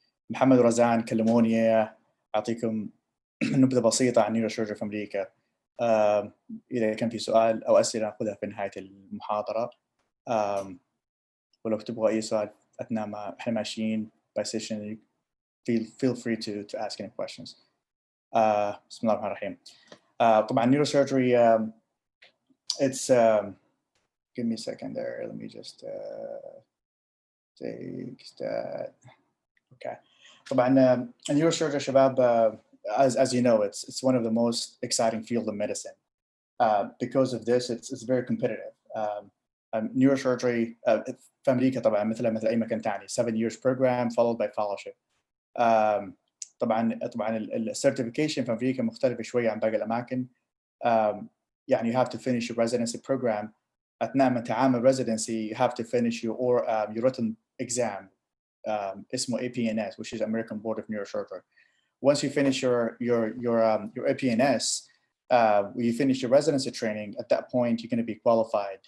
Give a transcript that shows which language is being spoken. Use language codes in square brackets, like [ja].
[ar] محمد ورزان كلموني أعطيكم نبذة بسيطة عن نيوروسيرجري في أمريكا. إذا كان في سؤال أو أسئلة نأخذها في نهاية المحاضرة، ولو تبغوا أي سؤال أثناء ما إحنا ماشيين [en] by session feel free to ask any questions. [ar] بسم الله الرحمن الرحيم. [en] طبعا neurosurgery, it's give me a second there, let me just take that. Okay. طبعا neurosurgery شباب, as you know, it's one of the most exciting field of medicine. Because of this, it's very competitive. [ar] Neurosurgery في أمريكا طبعا مثل أي مكان تاني [en] 7 years program followed by fellowship. [ar] طبعا السيرتيفيكيشن في أمريكا مختلفة شوية عن باقي الأماكن. [en] يعني you have to finish your residency program. [ar] أثناء ما تعمل [en] residency you have to finish your written exam اسمه APNS, which is American Board of Neurosurgery. Once you finish your APNS, when you finish your residency training, at that point you're going to be qualified.